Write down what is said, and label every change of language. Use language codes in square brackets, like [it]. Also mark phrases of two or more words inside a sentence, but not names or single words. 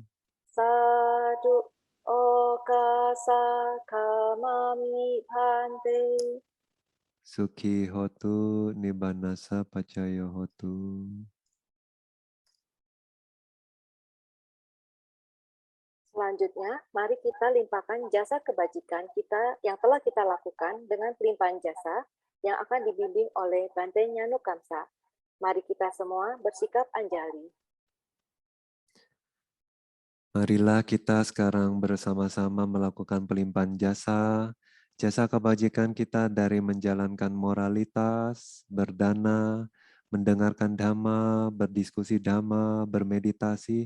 [pi] Sadu okasa kamami bhante. Suki hotu nibanasa pacayo hotu. [id] Selanjutnya, mari kita limpahkan jasa kebajikan kita yang telah kita lakukan dengan pelimpahan jasa yang akan dibimbing oleh Bante Nyanu Kamsa. Mari kita semua bersikap anjali. Marilah kita sekarang bersama-sama melakukan pelimpahan jasa, jasa kebajikan kita dari menjalankan moralitas, berdana, mendengarkan dhamma, berdiskusi dhamma, bermeditasi.